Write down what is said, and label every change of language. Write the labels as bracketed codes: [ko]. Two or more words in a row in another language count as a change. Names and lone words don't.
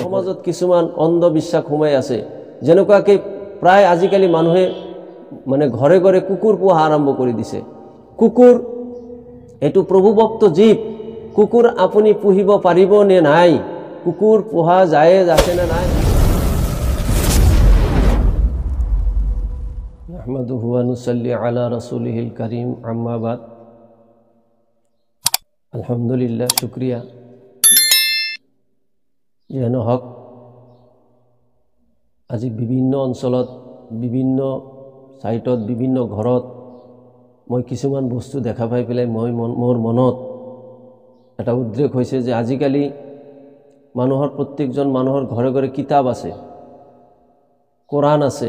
[as] সমাজত কিছুমান অন্ধবিশ্বাস সোমাই আছে, যেনেকুৱাকৈ প্ৰায় আজিকালি মানুহে ঘৰে ঘৰে কুকুৰ পোহা আৰম্ভ কৰি দিছে। কুকুৰ এইটো প্ৰভুভক্ত জীৱ। কুকুৰ আপুনি পুহিব পাৰিব নে নাই? কুকুৰ পোহা জায়েজ আছে নে নাই? [ar] نحمده ونصلي على رسوله الكريم، أما بعد. আলহামদুলিল্লাহ, [as] শুক্রিয়া। যেন হক, আজি বিভিন্ন অঞ্চলত, বিভিন্ন সাইটত, বিভিন্ন ঘৰত মই কিছুমান বস্তু দেখা পাই পেলাই মোৰ মনত এটা উদ্ৰেক হৈছে যে আজিকালি মানুহৰ প্ৰত্যেকজন মানুহৰ ঘৰে ঘৰে কিতাপ আছে, কোরআন আছে।